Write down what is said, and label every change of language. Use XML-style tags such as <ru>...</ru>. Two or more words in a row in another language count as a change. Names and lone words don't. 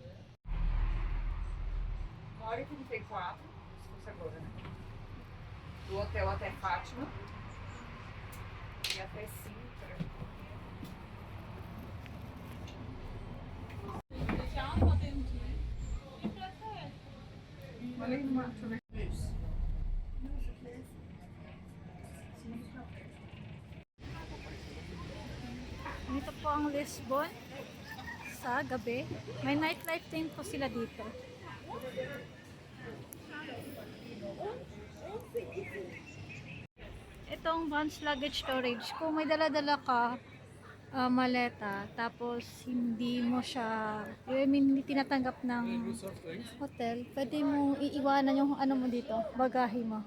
<pt>1h34, se fosse agora, né? Do hotel até Fátima. E até Sintra. Olha aí, deixa eu ver.</pt> <tl>Dito po ang Lisbon sa gabi. May nightlife din po sila dito. Itong Vans luggage storage, kung may dala-dala ka maleta, tapos hindi mo siya,</tl> <en>I mean,</en> <tl>hindi tinatanggap ng hotel, pwede mo iiwanan yung ano mo dito, bagahe mo.</tl>